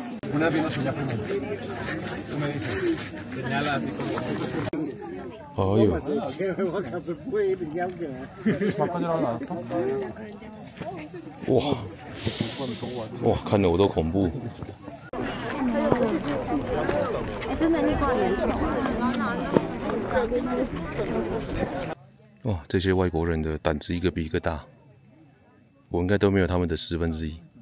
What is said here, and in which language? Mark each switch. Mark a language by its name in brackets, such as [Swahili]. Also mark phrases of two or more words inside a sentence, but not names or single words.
[Spanish] Una vez nos enseñó como. Tú me dices, señala así como. [Chinese] 哦呦，哇哇，看得我都恐怖。真的，你过年。哇，这些外国人的胆子一个比一个大，我应该都没有他们的1/10。